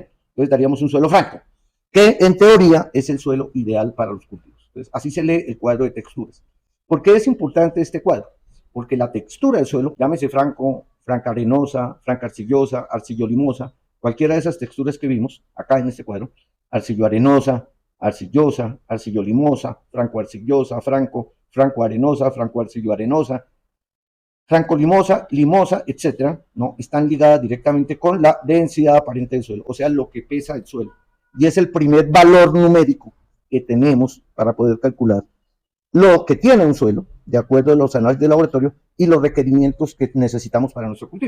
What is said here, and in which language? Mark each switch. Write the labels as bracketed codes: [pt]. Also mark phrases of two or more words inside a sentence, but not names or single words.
[es] Entonces daríamos un suelo franco, que en teoría es el suelo ideal para los cultivos. Entonces, así se lee el cuadro de texturas. ¿Por qué es importante este cuadro? Porque la textura del suelo, llámese franco, franca arenosa, franca arcillosa, arcillo-limosa, cualquiera de esas texturas que vimos acá en este cuadro, arcillo-arenosa, arcillosa, arcillo-limosa, franco-arcillosa, franco, franco-arenosa, franco-arcillo-arenosa, franco-limosa, limosa, etcétera, ¿no? Están ligadas directamente con la densidad aparente del suelo, o sea, lo que pesa el suelo. Y es el primer valor numérico que tenemos para poder calcular lo que tiene un suelo, de acuerdo a los análisis de laboratorio y los requerimientos que necesitamos para nuestro cultivo.